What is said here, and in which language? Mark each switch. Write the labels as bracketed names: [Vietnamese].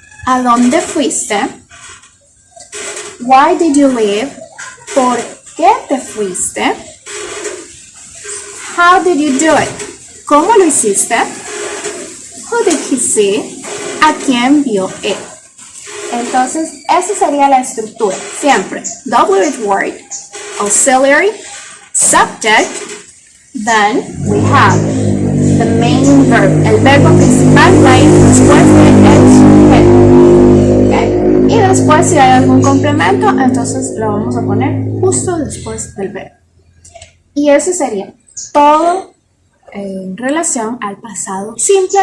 [Spanish] ¿A dónde fuiste? [English] Why did you leave? [Spanish] ¿Por qué te fuiste? [English] How did you do it? [Spanish] ¿Cómo lo hiciste? [English] Who did he see? [Spanish] ¿A quién vio él? Entonces, esa sería la estructura. [English] Siempre WH word, auxiliary, subject, then we have the main verb. [Spanish] El verbo principal va a ir después del sujeto. ¿Okay? Y después, si hay algún complemento, entonces lo vamos a poner justo después del verbo. Y eso sería todo en relación al pasado simple.